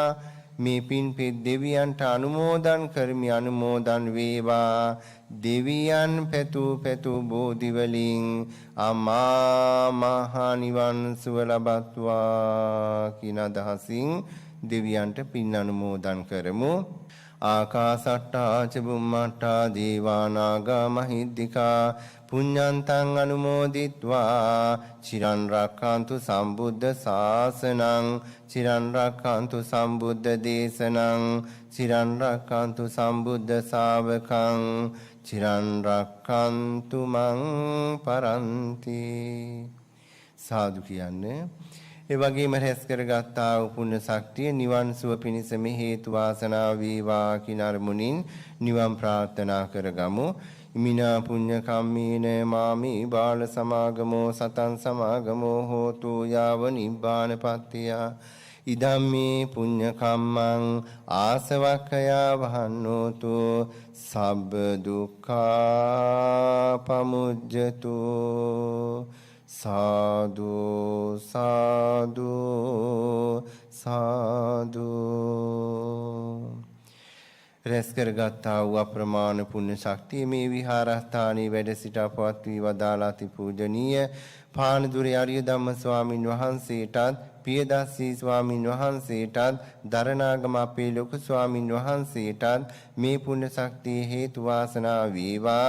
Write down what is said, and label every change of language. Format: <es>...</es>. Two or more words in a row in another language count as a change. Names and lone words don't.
<si>මේ පින් පෙත් දෙවියන්ට අනුමෝදන් කරමි අනුමෝදන් වේවා. දෙවියන් පැතු බෝධි වලින් අමා මහ නිවන් සුව ලබත්වා කියන අදහසින් දෙවියන්ට පින් අනුමෝදන් කරමු.</si> <pi>ආකාසට්ටා ච බුම්මට්ටා දේවානාගා මහිද්దికා පුඤ්ඤන්තං අනුමෝදිත්වා චිරන් රක්ඛන්තු සම්බුද්ධ ශාසනං චිරන් රක්ඛන්තු සම්බුද්ධ දේශනං චිරන් රක්ඛන්තු සම්බුද්ධ ශාවකං චිරන් රක්ඛන්තු මං පරන්ති.</pi> <si>සාදු කියන්නේ ඒ වගේම රැස් කරගත්තා වූ පුණ්‍ය ශක්තිය නිවන් සුව පිණිස මේ හේතු වාසනා වේවා කියන අරමුණින් නිවන් ප්‍රාර්ථනා කරගමු.</si> <pi>මිනා පුඤ්ඤ කම්මේන මාමේ බාල සමාගමෝ සතං සමාගමෝ හෝතු යාව නිබ්බානපත්තිය. ඉදම්මේ පුඤ්ඤ කම්මං ආසවක්ඛයා වහන්නෝතු සබ්බ දුක්ඛා පමුජ්ජතු සාදු සාදු සාදු.</pi> <si>රැස් කරගත්තා වූ අප්‍රමාණ පුණ්‍ය ශක්තිය මේ විහාරස්ථානයේ වැඩ සිට අපවත් වී වදාළා ති පූජනීය පානදුරේ ආර්ය ධම්ම ස්වාමින් වහන්සේටත් පියදස්සී ස්වාමින් වහන්සේටත් දරණාගම අපේ ලොකු ස්වාමින් වහන්සේටත් මේ පුණ්‍ය ශක්තිය හේතු වාසනා වේවා.</si>